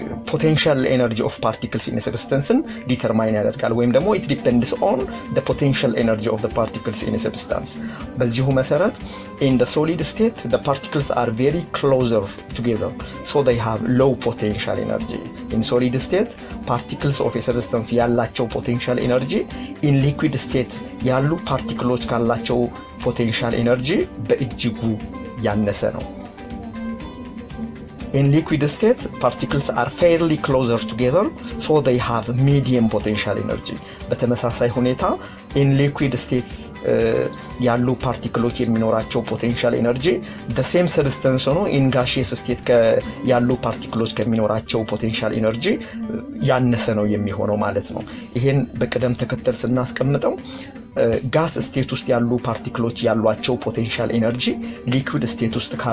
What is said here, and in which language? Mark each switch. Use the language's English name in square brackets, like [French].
[English] ፖቴንሻል ኤነርጂ ኦፍ ፓርቲክልስ ኢን ሰብስታንስን ዲተርማይን [Amharic] ያደርጋል፣ ወይም ደግሞ [English] it depends on the potential energy of the particles in a substance። [Amharic] በዚሁ መሰረት [English] in the solid state the particles are very closer together so they have low potential energy. in solid state particles of a substance [Amharic] ያላቸው [English] potential energy in liquid state [Amharic] ያሉ ፓርቲክሎች ካላቸው [English] potential energy [Amharic] በእጅጉ ያነሰ ነው። [English] In liquid state particles are fairly closer together so they have medium potential energy. [Amharic] በተመሳሳይ ሁኔታ [English] in liquid state [Amharic] ያሉ ፓርቲክሎች የሚኖራቸው [English] potential energy the same substance [Amharic] ሆኖ [English] in gaseous state [Amharic] ያሉ ፓርቲክሎች ከሚኖራቸው potential energy ያነሰ ነው የሚሆነው ማለት ነው። ይሄን በቅደም ተከተል ስናስቀምጠው [English] ጋስ ስቴት [Amharic] ውስጥ ያሉ ፓርቲክሎች ያሏቸው [English] ፖቴንሻል ኤነርጂ ሊኩዊድ ስቴት [Amharic] ውስጥ